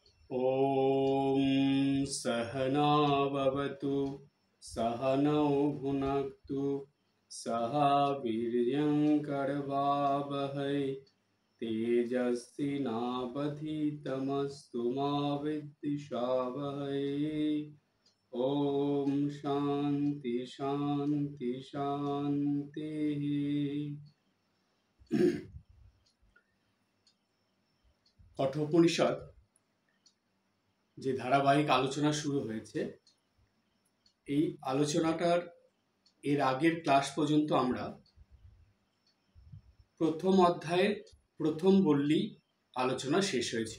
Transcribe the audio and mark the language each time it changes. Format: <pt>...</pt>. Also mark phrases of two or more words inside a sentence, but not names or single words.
<sa>ॐ सहना भवतु सहनौ भुनक्तु सह वीर्यं करवावहै तेजस्विनावधीतमस्तु मा विद्विषावहै। ॐ शान्ति शान्ति शान्तिः।</sa> <bn>কঠোপনিষদ যে ধারাবাহিক আলোচনা শুরু হয়েছে, এই আলোচনাটার এর আগের ক্লাস পর্যন্ত আমরা প্রথম অধ্যায়ের প্রথম বল্লী আলোচনা শেষ হয়েছিল।</bn>